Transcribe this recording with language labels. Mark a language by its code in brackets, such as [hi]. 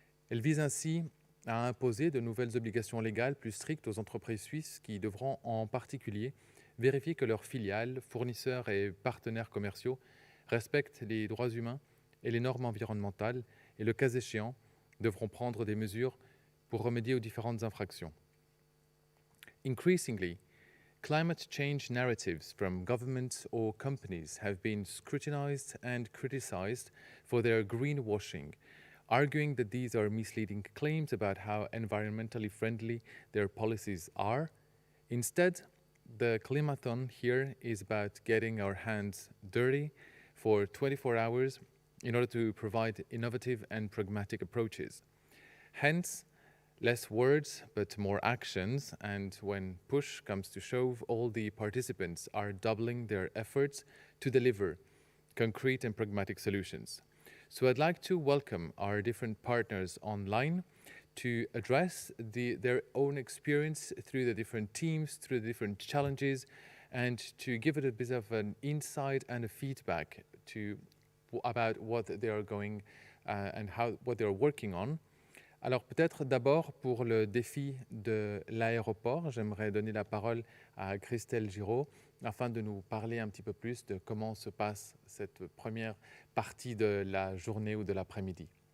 [fr] Elle vise ainsi à imposer de nouvelles obligations légales plus strictes aux entreprises suisses qui devront en particulier vérifier que leurs filiales, fournisseurs et partenaires commerciaux respectent les droits humains et les normes environnementales et, le cas échéant, devront prendre des mesures pour remédier aux différentes infractions. [en] Increasingly, climate change narratives from governments or companies have been scrutinized and criticized for their greenwashing, arguing that these are misleading claims about how environmentally friendly their policies are. Instead, the Climathon here is about getting our hands dirty for 24 hours in order to provide innovative and pragmatic approaches. Hence, less words, but more actions, and when push comes to shove, all the participants are doubling their efforts to deliver concrete and pragmatic solutions. So I'd like to welcome our different partners online to address their own experience through the different teams, through the different challenges, and to give it a bit of an insight and a feedback about what they are going and what they are working on. [fr] Alors peut-être d'abord pour le défi de l'aéroport, j'aimerais donner la parole à Christelle Giraud afin de nous parler un petit peu plus de comment se passe cette première partie de la journée ou de l'après-midi.